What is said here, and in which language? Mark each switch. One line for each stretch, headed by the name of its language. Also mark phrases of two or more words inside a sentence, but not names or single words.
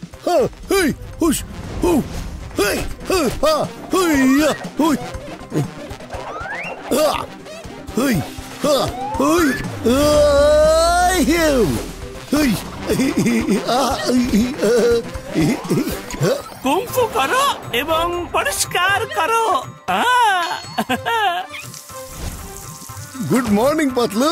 Bangla: hey, hush, oh, hey, ha, hey, yeah, hey, ah, hey, ha, hey, hey, কুংফু করো এবং পরিষ্কার করো।
English: good morning Patlu.